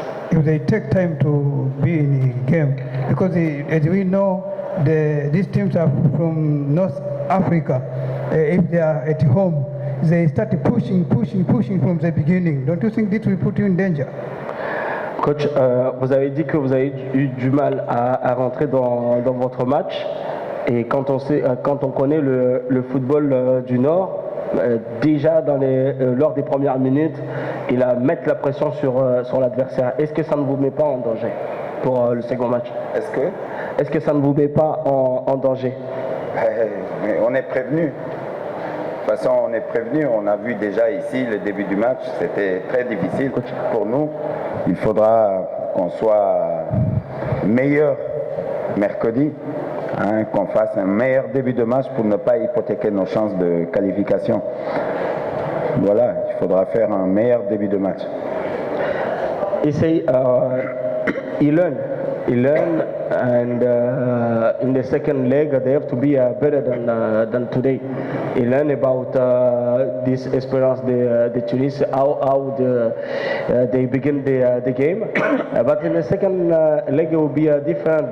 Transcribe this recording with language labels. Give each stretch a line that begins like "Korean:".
English: If they take time to be in a game, because as we know, these teams are from North Africa. If they are at home, they start pushing from the beginning. Don't you think this will put you in danger?
French: Coach, vous avez dit que vous avez eu du mal à rentrer dans votre match, et quand on connaît le football du Nord, déjà lors des premières minutes, il a mettre la pression sur l'adversaire. Est-ce que ça ne vous met pas en danger pour le second match? Est-ce que ça ne vous met pas en danger? Mais on est prévenu. De toute façon, on est prévenu. On a vu déjà ici le début du match. C'était très difficile pour nous. Il faudra qu'on soit meilleur mercredi, qu'on fasse un meilleur début de match pour ne pas hypothéquer nos chances de qualification. Voilà, il faudra faire un meilleur début de match.
English: He say he learn, and in the second leg they have to be better than today. He learn about this Esperance de Tunis, how they begin the game, but in the second leg it will be different.